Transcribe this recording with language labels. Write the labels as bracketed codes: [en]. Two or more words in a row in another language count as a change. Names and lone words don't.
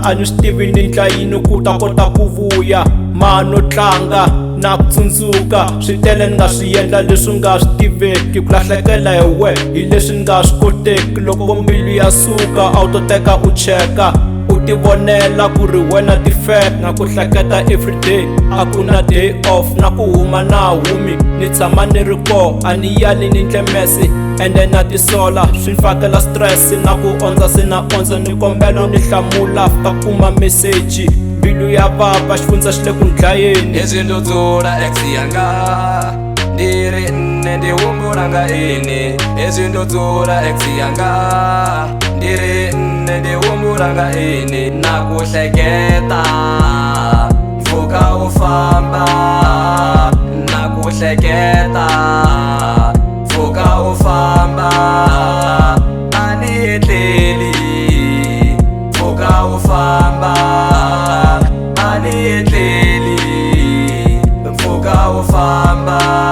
[ts] a ni swi tivi ni ndla yini ku ta kota ku vuya mano tlanga na ku tsundzuka swi tele ni nga swi endla leswi nga swi tiveki ku lahlekela hi we hi leswi ni nga swi koteki loko mbilu ya suka a wu to teka u cheka u ti vonela ku ri wena ti-fake na ku hleketa everyday a ku na [en] day off [ts] na ku huma na humi ni tshama ni ri ko a ni yali ni tlemesi ende na tisola swi ni fakela stress na ku ondza se na ondza ni kombela ni hlamula after kuma meseji mbilu ya vava xifundza xi le ku ni dlayeni [ve] leswi ndudzula ex yanga ndi ri nne ndi humbula nga ini leswi ndudzula ex yanga ndi ri nne ndi humbula nga ini [ts] na ku hleketa mpfhuka u famba na ku hleketa mpfhuka u famba a ni tleli mpfhuka u famba a ni tleli mpfhuka u famba